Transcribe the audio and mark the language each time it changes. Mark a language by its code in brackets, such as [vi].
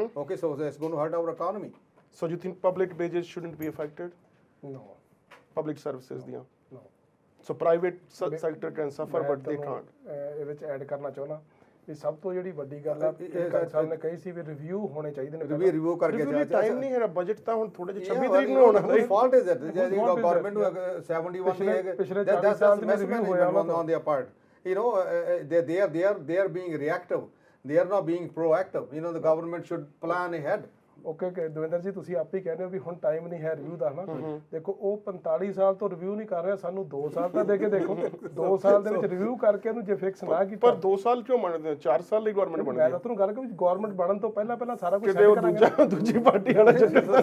[en] Okay, so it's going to hurt our economy. So you think public wages shouldn't be affected? No. Public services [pa] ਦੀਆਂ? [en] No. So private sector can suffer but they can't. [pa] ਇਹਦੇ ਵਿੱਚ add ਕਰਨਾ ਚਾਹੁੰਦਾ ਵੀ ਸਭ ਤੋਂ ਜਿਹੜੀ ਵੱਡੀ ਗੱਲ ਆ ਸਾਹਿਬ ਨੇ ਕਹੀ ਸੀ ਵੀ ਰਿਵਿਊ ਹੋਣੇ ਚਾਹੀਦੇ ਨੇ। ਰਿਵਿਊ ਕਰਕੇ ਟਾਈਮ ਨਹੀਂ ਹੈ, ਬਜਟ ਤਾਂ ਹੁਣ ਥੋੜੇ ਜਿਹੇ 26 ਤਰੀਕ ਨੂੰ ਹੋਣਾ ਹੈ। [en] fault is it [pa] ਗਵਰਨਮੈਂਟ ਨੂੰ 71 ਨਹੀਂ ਹੈਗੇ, ਪਿਛਲੇ 40 ਸਾਲ ਦੇ ਰਿਵਿਊ ਹੋਇਆ [en] on their part. They are being reactive, they are not being proactive. The government should plan ahead. [pa] Okay Davinder ਜੀ ਤੁਸੀਂ ਆਪ ਹੀ ਕਹਿੰਦੇ ਹੋ ਵੀ ਹੁਣ ਟਾਈਮ ਨਹੀਂ ਹੈ ਰਿਵਿਊ ਦਾ, ਹਨਾ। ਦੇਖੋ ਉਹ 45 ਸਾਲ ਤੋਂ ਰਿਵਿਊ ਨਹੀਂ ਕਰ ਰਿਹਾ, ਸਾਨੂੰ 2 ਸਾਲ ਤਾਂ ਦੇ ਕੇ ਦੇਖੋ 2 ਸਾਲ ਦੇ ਵਿੱਚ ਰਿਵਿਊ ਕਰਕੇ ਇਹਨੂੰ ਜੇ ਫਿਕਸ ਨਾ ਕੀਤਾ। ਪਰ 2 ਸਾਲ ਕਿਉਂ ਮੰਨਦੇ ਹੋ? 4 ਸਾਲ ਲਈ ਗਵਰਨਮੈਂਟ ਬਣਦੀ ਹੈ। ਮੈਂ ਤਾਂ ਤੁਹਾਨੂੰ ਗੱਲ ਕਿ ਗਵਰਨਮੈਂਟ ਬਣਨ ਤੋਂ ਪਹਿਲਾਂ ਸਾਰਾ ਕੁਝ ਕਿਤੇ ਉਹ ਦੂਜੀ ਪਾਰਟੀ ਵਾਲਾ ਚੱਕਰ ਤਾਂ